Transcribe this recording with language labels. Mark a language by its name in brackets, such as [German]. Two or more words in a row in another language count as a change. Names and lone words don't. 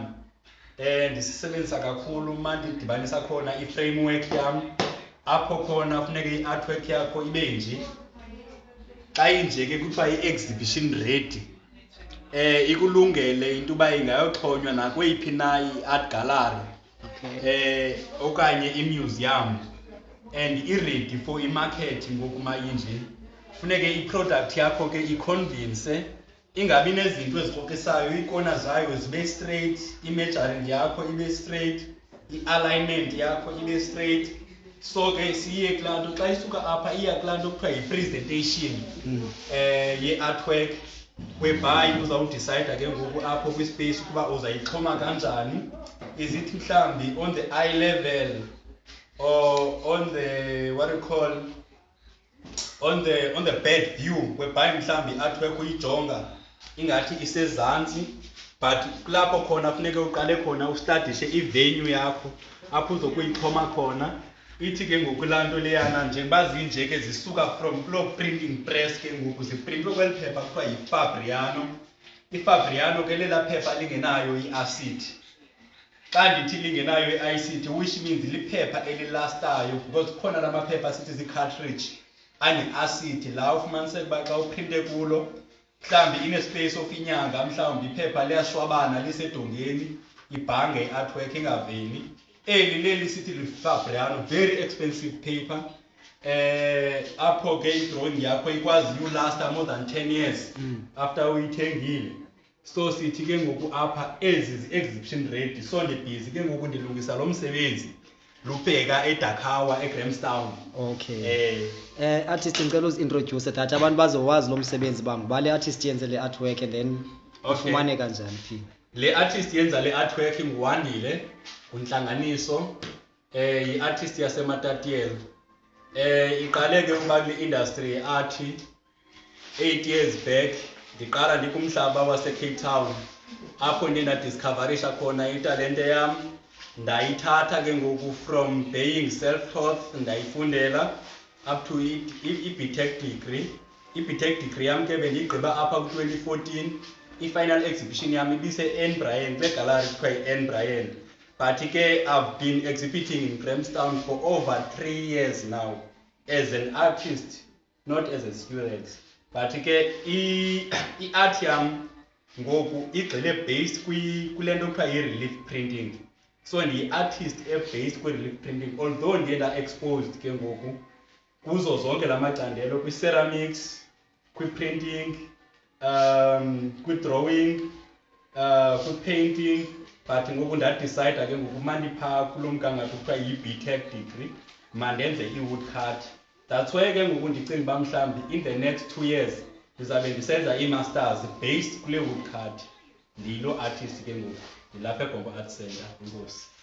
[Xhosa] Ndisisebenzisa kakhulu uma ndidibanisa khona i-framework yam, apho khona funeke i-artwork yakho ibe nje. Xa inje ke kuthiwa yi- [English] exhibition ready, [Xhosa] ikulungele into uba ingayoxhonywa nakweyiphi na i-art gallery okanye i-museum, and i- [English] ready for [Xhosa] i-market ngoku ma inje. Funeke i-product yakho ke iconvince, ingabi nezinto ezikrokisayo, iikona zayo zibe straight, i-measuring yakho ibe straight, i-alignment yakho ibe straight. So ke siye kulaa nto, xa isuka apha iya kulaa nto kuthiwa yi-presentation ye-artwork, whereby uzawudicayida ke ngoku apho kwispace ukuba uzayixhoma kanjani. [English] Is it [Xhosa] mhlawumbi [English] on the eye level or on the what you call on the bed view, whereby [Xhosa] mhlawumbi i-artwork uyijonga ingathi isezantsi, but kulapho khona funeke uqale khona ustadishe i-venue yakho apho uzokuyixhoma khona. Ithi ke ngoku laa nto leyana njengoba zinje ke zisuka from kuloo printing press ke ngoku ziprintwe kweli phepha kuthiwa yiFabriano. IFabriano ke lela phepha lingenayo i-acid. xa ndithi lingenayo i-ICT [English] which means [Xhosa] liphepha elilastayo because khona la maphepha sithi zi-cartridge ane-acid la ufumaniseka uba xa uprinte kulo mhlawumbi ine- [English] space of [Xhosa] inyanga mhlawumbi iphepha liyashwabana lisedongeni ibhange i-artwork ingaveli. Leli sithi lifabriano, [English] very expensive paper. [Xhosa] Apho ke i-drawing yakho ikwazi ulasta [English] more than 10 years after [Xhosa] uyithengile. So sithi ke ngoku apha ezi zi- [English] exhibition ready, [Xhosa] so ndibhizi ke ngoku ndilungisa lo msebenzi lubheka eDakawa eGrahamstown. Okay. [Zulu] Artist ngicela uzi-introduce that abantu bazowazi lo msebenzi bangu le artist yenze le artwork [English] and then [Zulu] ufumaneka kanjani phi? [Xhosa] Le artist yenza le artwork nguWandile uNhlanganiso, i-artist yaseMatatiyela. Iqale ke ukuba kule industry ye-art 8 [English] years back. [Xhosa] Ndiqala ndikumhlaba wase-Cape Town apho ndiye ndadiscoverisha khona italente yam, ndayithatha ke ngoku [English] from being self-taught [Xhosa] ndayifundela [English] up to [Xhosa] i-BTech degree. I-BTech degree yam ke bendiyigqiba apha ku-2014. I-final exhibition yam ibise-N Bryan kule gallery kuthiwa yi-N Bryan, but ke [English] I've been exhibiting in Grahamstown for over 3 years now as an artist, not as a student. [Xhosa] But ke i-art yam ngoku igxile based kule nto kuthiwa yi- [English] relief printing. [Xhosa] So ndiyi-artist e-based kwi- [English] relief printing, [Xhosa] although ndiye nda-exposed ke ngoku kuzo zonke la macandelo, kwi-ceramics, kwi-printing, kwi-drawing, kwi-painting, but ngoku ndadicide ke ngoku mandiphaa kulo mgangatho kuthiwa yi-BTech degree mandenze i-woodcut. [English] That's why [Xhosa] ke ngoku ndicinga uba mhlawumbi [English] in the next 2 years [Xhosa] ndizabe ndisenza ii-masters based kule woodcut. Ndiyilo artist ke ngoku, ndilapha eGompo Art Center. Inkosi.